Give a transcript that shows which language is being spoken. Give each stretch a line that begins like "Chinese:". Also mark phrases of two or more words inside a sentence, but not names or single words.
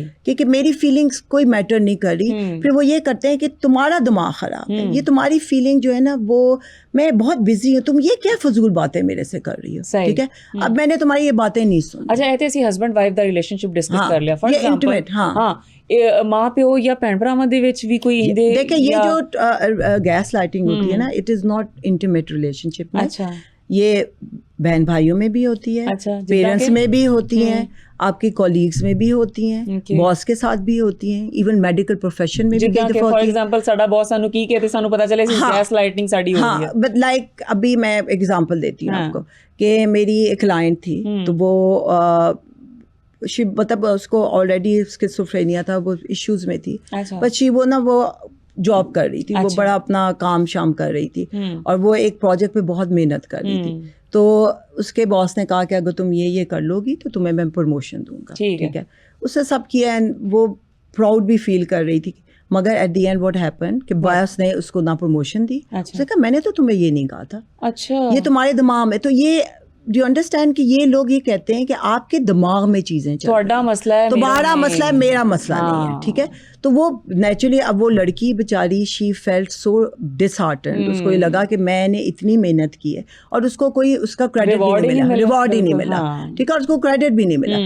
Urdu: کہ میری فیلنگس کوئی میٹر نہیں کر رہی. پھر وہ یہ کرتے ہیں کہ تمہارا دماغ خراب ہے, یہ تمہاری فیلنگ جو ہے نا, وہ میں بہت بزی ہوں, تم یہ کیا فضول باتیں میرے سے کر رہی ہو, ٹھیک ہے, اب میں نے تمہاری یہ باتیں نہیں سنی.
Punjabi: اچھا, ایسے اسی
English: husband wife
Punjabi: دا
English: relationship discuss
Punjabi: کر لیا,
English: for example
Urdu: ہاں
Punjabi: ਮਾਂ ਪਿਓ ਜਾਂ ਭੈਣ ਭਰਾਵਾਂ ਦੇ ਵਿੱਚ ਵੀ ਕੋਈ ਇਹਦੇ.
Urdu: دیکھیں یہ جو
English: gaslighting
Urdu: ہوتی ہے نا,
English: it is not intimate relationship
Urdu: میں, اچھا, یہ بہن بھائیوں میں بھی ہوتی ہے, پیرنٹس میں بھی ہوتی ہیں, آپ کی کولیگس میں بھی ہوتی ہیں, باس کے ساتھ بھی ہوتی ہیں,
English: even medical profession
Urdu: میں بھی کئی دفعہ ہوتی ہے.
English: for example
Punjabi: ਸਾਡਾ باس ਸਾਨੂੰ ਕੀ ਕਹੇ ਤੇ ਸਾਨੂੰ ਪਤਾ ਚੱਲੇ
English: gaslighting
Punjabi: ਸਾਡੀ ਹੋ رہی ہے.
Urdu: ہاں,
English: but like
Urdu: ابھی میں ایگزامپل دیتی ہوں آپ کو کہ میری ایک کلائنٹ تھی, تو وہ مطلب اس کو
English: already schizophrenia
Urdu: تھا, وہ ایشوز میں تھی, بٹ وہ نا وہ جاب کر رہی تھی, وہ بڑا اپنا کام شام کر رہی تھی, اور وہ ایک پروجیکٹ پہ بہت محنت کر رہی تھی. تو اس کے باس نے کہا کہ اگر تم یہ کر لو گی تو تمہیں میں پروموشن دوں گا, ٹھیک ہے. اس نے سب کیا, اینڈ وہ پراؤڈ بھی فیل کر رہی تھی, مگر
English: at the end what happen
Urdu: کہ باس نے اس کو نہ پروموشن دی. اس نے کہا میں نے تو تمہیں یہ نہیں کہا تھا, اچھا یہ تمہارے دماغ میں. تو یہ
English: do you understand
Urdu: کہ یہ لوگ یہ کہتے ہیں کہ آپ کے دماغ میں چیزیں چل رہی ہیں, مسئلہ ہے, تمہارا مسئلہ ہے, میرا مسئلہ نہیں ہے, ٹھیک ہے. تو وہ نیچرلی, اب وہ لڑکی بیچاری
English: she felt so disheartened,
Urdu: اس کو یہ لگا کہ میں نے اتنی محنت کی ہے اور اس کو کوئی اس کا کریڈٹ بھی نہیں ملا, ریوارڈ ہی نہیں ملا, ٹھیک ہے, اور اس کو کریڈٹ بھی نہیں ملا.